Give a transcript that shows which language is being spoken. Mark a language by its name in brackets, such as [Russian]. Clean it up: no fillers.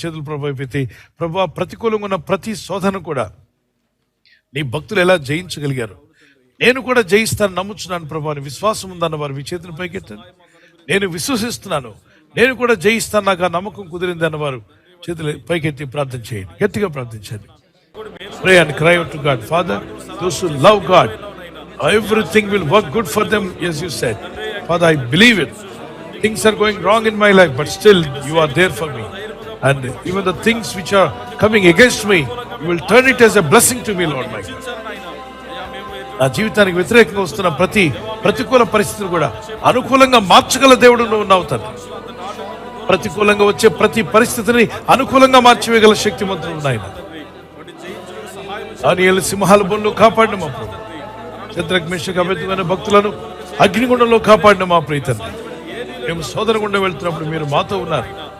[Telugu] చేతులు ప్రభు అయిపోతే, ప్రభు ప్రతికూలంగా ఉన్న ప్రతి శోధన కూడా నీ భక్తులు ఎలా జయించగలిగారు, నేను కూడా జయిస్తాను నమ్ముచున్నాను ప్రభు అని విశ్వాసం ఉందన్న వారు మీ చేతులు పైకెత్తండి. నేను విశ్వసిస్తున్నాను, నేను కూడా జయిస్తాను, నాకు ఆ నమ్మకం కుదిరింది అన్నవారు చేతులు పైకెత్తి ప్రార్థన చేయండి. గట్టిగా ప్రార్థించండి. [English] Pray and cry out to God. Father, those who love God, everything will work good for them, as you said. Father, I believe it. Things are going wrong in my life, but still you are there for me. And even the things which are coming against me, you will turn it as a blessing to me, Lord my God. [Telugu] నా జీవితానికి వ్యతిరేకంగా వస్తున్న ప్రతికూల పరిస్థితులు కూడా అనుకూలంగా మార్చగల దేవుడు నువ్వు ఉన్నావు తండ్రి. ప్రతికూలంగా వచ్చే ప్రతి పరిస్థితిని అనుకూలంగా మార్చివేయగల శక్తిమంతుడు నాయన. దానియేలు సింహాల బొన్లో కాపాడిన మా ప్రభు, శద్రక్ మేషక్ అబేద్నెగో భక్తులను అగ్నిగుండంలో కాపాడిన మా ప్రియ తండ్రి, మేము శోధన గుండా వెళ్తున్నప్పుడు మీరు మాతో ఉన్నారు.